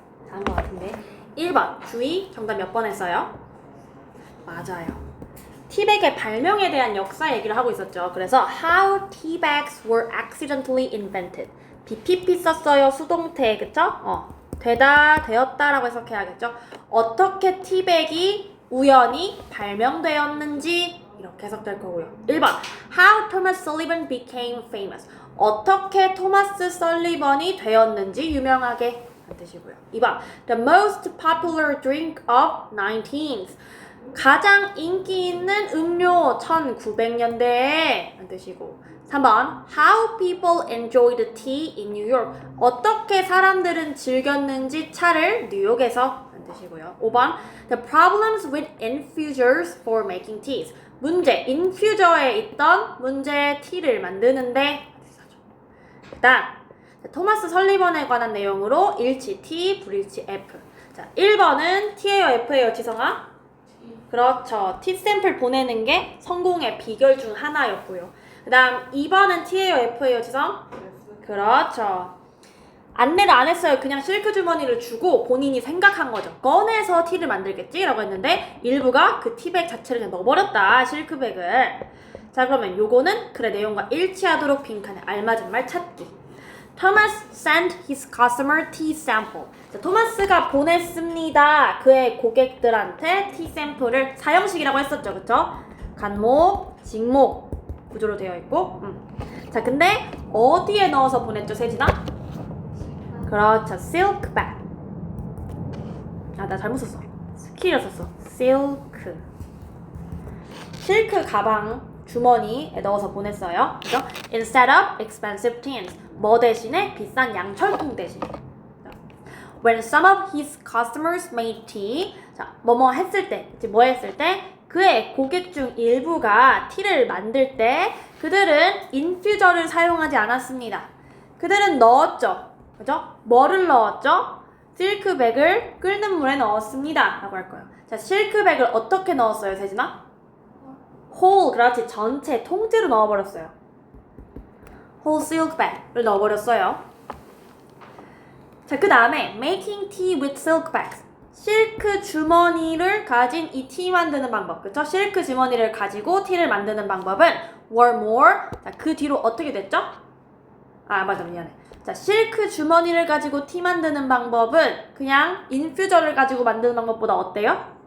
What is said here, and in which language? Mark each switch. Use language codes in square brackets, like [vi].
[ko] 다한 것 같은데 1번 주의. 정답 몇 번 했어요? 맞아요. 티백의 발명에 대한 역사 얘기를 하고 있었죠. 그래서 [en] how tea bags were accidentally invented. [ko] BPP 썼어요. 수동태. 그쵸? 되었다라고 해석해야겠죠. 어떻게 티백이 우연히 발명되었는지 이렇게 해석될 거고요. [en] 1번 how Thomas Sullivan became famous. [ko] 어떻게 토마스 설리번이 되었는지 유명하게 한 뜻이고요. [en] 2번 the most popular drink of 19th. [ko] 가장 인기 있는 음료 1900년대에 한 뜻이고. [en] 3번 How people enjoyed tea in New York. [ko] 어떻게 사람들은 즐겼는지 차를 뉴욕에서 한 뜻이고요. [en] 5번 The problems with infusers for making teas. [ko] 문제, 인퓨저에 있던 문제 티를 만드는데 그 다음 토마스 설리번에 관한 내용으로 일치 T, 불일치 F. 자, 1번은 T예요, F예요, 지성아? 그렇죠. T 샘플 보내는 게 성공의 비결 중 하나였고요. 그 다음 2번은 T예요, F예요, 지성? 그렇죠. 안내를 안 했어요. 그냥 실크 주머니를 주고 본인이 생각한 거죠. 꺼내서 티를 만들겠지? 라고 했는데 일부가 그 티백 자체를 그냥 넣어버렸다. 실크백을. 자, 그러면 요거는 그래 내용과 일치하도록 빈칸에 알맞은 말 찾기. [en] Thomas sent his customer tea sample. [ko] 자, 토마스가 보냈습니다. 그의 고객들한테 티 샘플을. 사형식이라고 했었죠. 그쵸? 간목, 직목 구조로 되어 있고. 자, 근데 어디에 넣어서 보냈죠, 세진아? 그렇죠. silk bag. 아, 나 잘못 썼어. 스킬을 썼어. silk. 실크 가방 주머니에 넣어서 보냈어요. 그죠? [en] Instead of expensive tins. [ko] 뭐 대신에? 비싼 양철통 대신. [en] When some of his customers made tea. [ko] 자, 뭐뭐 했을 때, 이제 뭐 했을 때? 그의 고객 중 일부가 티를 만들 때 그들은 인퓨저를 사용하지 않았습니다. 그들은 넣었죠. 그죠? 뭐를 넣었죠? 실크백을 끓는 물에 넣었습니다. 라고 할 거예요. 자, 실크백을 어떻게 넣었어요, 세진아? whole, 그렇지. 전체, 통째로 넣어버렸어요. whole silk bag을 넣어버렸어요. 자, 그 다음에 [en] making tea with silk bags. [ko] 실크 주머니를 가진 이 티 만드는 방법. 그쵸? 실크 주머니를 가지고 티를 만드는 방법은 [en] were more. [ko] 자, 그 뒤로 어떻게 됐죠? 아, 맞아. 미안해. 자, 실크 주머니를 가지고 티 만드는 방법은 그냥 인퓨저를 가지고 만드는 방법보다 어때요?